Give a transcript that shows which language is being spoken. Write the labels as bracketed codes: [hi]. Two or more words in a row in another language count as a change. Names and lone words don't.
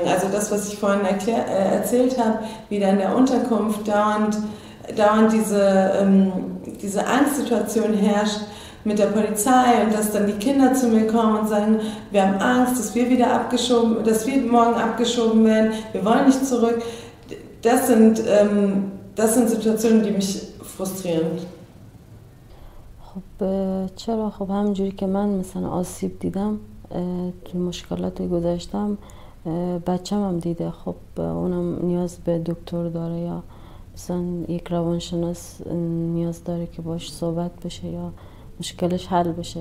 [de] Also das, was ich vorhin erzählt habe, wie da in der Unterkunft dauernd diese Angstsituation herrscht mit der Polizei und dass dann die Kinder zu mir kommen und sagen, wir haben Angst, dass wir morgen abgeschoben werden, wir wollen nicht zurück. Das sind Situationen, die mich frustrieren. [fa] خب چرا خب همونجوری که من مثلا آسیب دیدم تو مشکلات گذاشتم بچه‌م هم دیده. خب اونم نیاز به دکتر داره یا مثلا یک روانشناس نیاز داره که باش صحبت بشه یا مشکلش حل بشه.